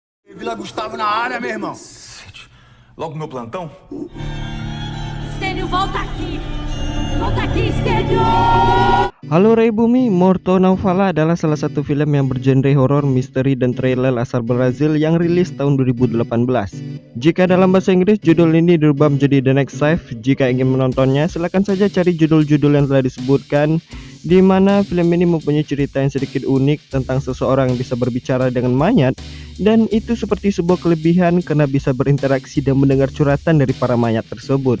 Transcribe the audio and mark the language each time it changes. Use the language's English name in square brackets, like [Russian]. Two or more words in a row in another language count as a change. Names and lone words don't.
[Portuguese] Vila Gustavo na área, meu irmão. Logo no meu plantão? Stênio, volta aqui! Volta aqui, Stênio! [Indonesian] Halo Ray Bumi, Morto Naufala adalah salah satu film yang bergenre horor, misteri, dan thriller asal Brazil yang rilis tahun 2018. Jika dalam bahasa Inggris, judul ini dirubah menjadi The Next Safe. Jika ingin menontonnya, silakan saja cari judul-judul yang telah disebutkan, di mana film ini mempunyai cerita yang sedikit unik tentang seseorang yang bisa berbicara dengan mayat, dan itu seperti sebuah kelebihan karena bisa berinteraksi dan mendengar curhatan dari para mayat tersebut.